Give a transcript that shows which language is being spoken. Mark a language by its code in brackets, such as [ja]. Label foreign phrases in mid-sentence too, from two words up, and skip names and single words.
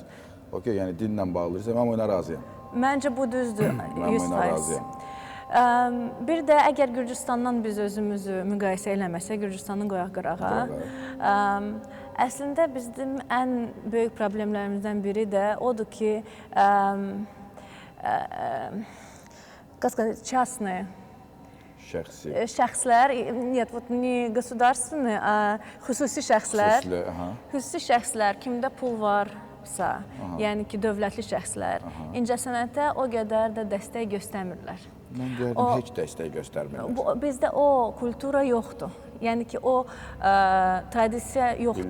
[az] Okey, yəni dinlə bağlıysa, mən buna razıyam. Məncə bu düzdür, 100%. Bir də əgər Gürcüstandan biz özümüzü müqayisə eləməsək, Gürcüstanı qoyaq qırağa. Əslində, bizim ən böyük problemlərimizdən biri də odur ki, [ru] частные şəxslər, не государственные, [az] xüsusi şəxslər, kimdə pul varsa, yəni ki, dövlətli şəxslər, incəsənətə o qədər də dəstək göstərmirlər. Mən deyərdim, heç dəstək göstərmirlər. Bizdə o kultura yoxdur. Yəni ki, o tradisiya yoxdur.